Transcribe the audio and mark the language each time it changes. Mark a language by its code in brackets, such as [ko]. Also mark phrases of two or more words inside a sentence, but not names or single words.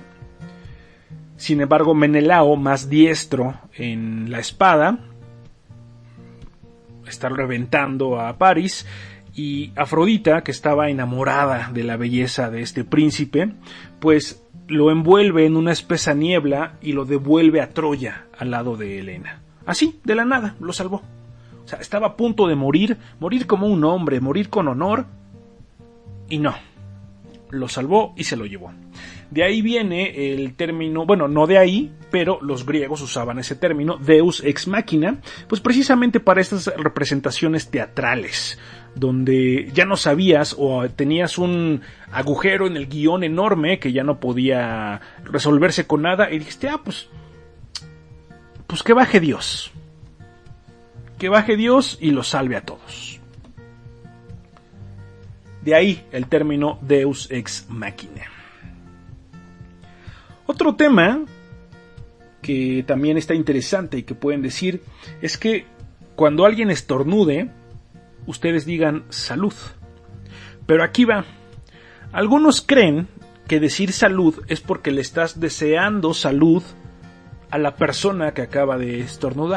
[es] Sin embargo, Menelao, más diestro en la espada, está reventando a Paris, y Afrodita, que estaba enamorada de la belleza de este príncipe, pues lo envuelve en una espesa niebla y lo devuelve a Troya al lado de Helena. Así, de la nada, lo salvó. O sea, estaba a punto de morir como un hombre, morir con honor, y no, lo salvó y se lo llevó. De ahí viene el término, bueno, no de ahí, pero los griegos usaban ese término, [la] Deus ex machina, [es] pues precisamente para estas representaciones teatrales, donde ya no sabías o tenías un agujero en el guión enorme que ya no podía resolverse con nada, y dijiste, pues que baje Dios. Que baje Dios y los salve a todos. De ahí el término [la] Deus ex machina. [es] Otro tema que también está interesante y que pueden decir es que cuando alguien estornude, ustedes digan salud. Pero aquí va. Algunos creen que decir salud es porque le estás deseando salud a la persona que acaba de estornudar.